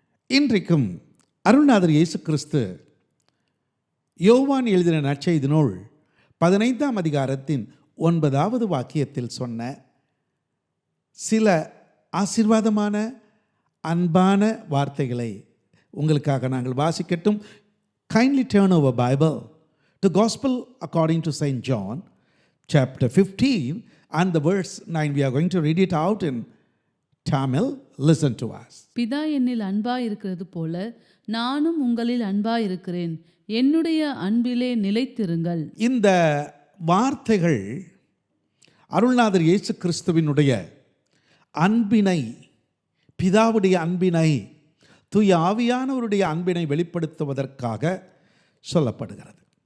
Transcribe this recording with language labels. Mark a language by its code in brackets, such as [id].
[ta] இன்றைக்கும் அருள்நாதர் இயேசு கிறிஸ்து யோவான் எழுதின நற்செய்தி நூல் 15ஆம் அதிகாரத்தின் 9வது வாக்கியத்தில் சொன்ன சில ஆசீர்வாதமான அன்பான வார்த்தைகளை உங்களுக்காக நாங்கள் வாசிக்கட்டும். [en] Kindly turn over Bible to Gospel according to St. John chapter 15 and the verse 9. We are going to read it out in Tamil. Listen to us. [ta] பிதா என்னில் அன்பாயிருக்கிறது போல நானும் உங்களில் அன்பாயிருக்கிறேன். என்னுடைய அன்பிலே நிலைத்திருங்கள். இந்த வார்த்தைகள் அருள்நாதர் இயேசு கிறிஸ்துவினுடைய அன்பினை, பிதாவுடைய அன்பினை, தூய ஆவியானவருடைய அன்பினை வெளிப்படுத்துவதற்காக சொல்லப்படுகிறது.